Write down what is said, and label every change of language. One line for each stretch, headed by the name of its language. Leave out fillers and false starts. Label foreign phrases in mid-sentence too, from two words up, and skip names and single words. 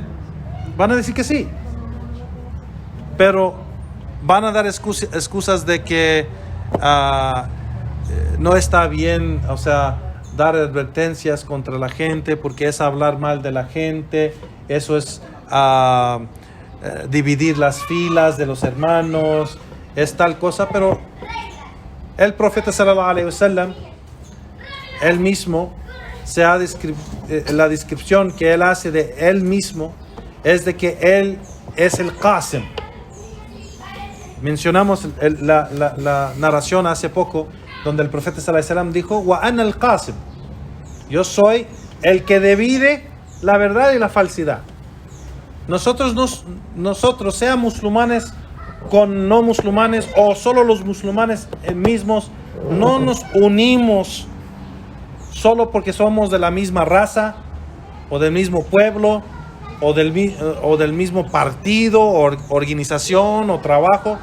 Spanish: Van a decir que sí, pero van a dar excusas de que no está bien, o sea, dar advertencias contra la gente porque es hablar mal de la gente, eso es dividir las filas de los hermanos, es tal cosa. Pero el profeta
Arabic: صلى الله عليه وسلم,
Spanish: él mismo, la descripción que él hace de él mismo es de que él es el Qasim. Mencionamos la narración hace poco donde el profeta
Arabic: صلى الله عليه وسلم
Spanish: dijo:
Arabic: وأنا القاسم,
Spanish: yo soy el que divide la verdad y la falsedad. Nosotros, sean musulmanes con no musulmanes o solo los musulmanes mismos, no nos unimos solo porque somos de la misma raza o del mismo pueblo o del mismo partido o organización o trabajo.